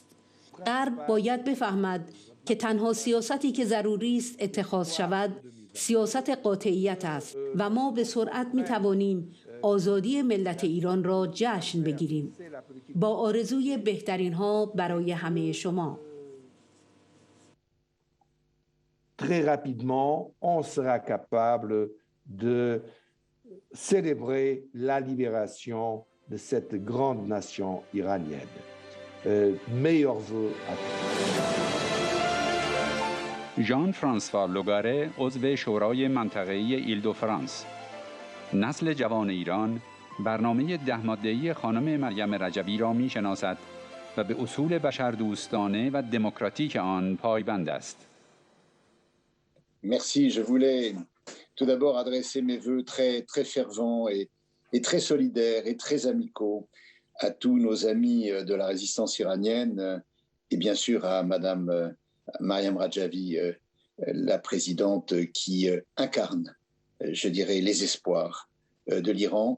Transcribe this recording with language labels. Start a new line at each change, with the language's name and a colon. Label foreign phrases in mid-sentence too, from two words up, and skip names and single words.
Persian: غرب باید بفهمد که تنها سیاستی که ضروری است اتخاذ شود سیاست قاطعیت است و ما به سرعت می‌توانیم آزادی ملت ایران را جشن بگیریم. با آرزوی بهترین ها برای همه شما.
French: Très rapidement, on sera capable de célébrer la libération de cette grande nation iranienne. Meilleurs vœux à tous.
Persian: ژان فرانسوا لوگاره عضو شورای منطقه‌ای ایل دو فرانس. نسل جوان ایران برنامه 10 ماده‌ای خانم مریم رجبی را می‌شناسد و به اصول بشردوستانه و دموکراتیک آن پایبند است.
French: Merci. Je voulais tout d'abord adresser mes voeux très, très fervents et très solidaires et très amicaux à tous nos amis de la résistance iranienne et bien sûr à Madame Mariam Rajavi, la présidente qui incarne, je dirais, les espoirs de l'Iran.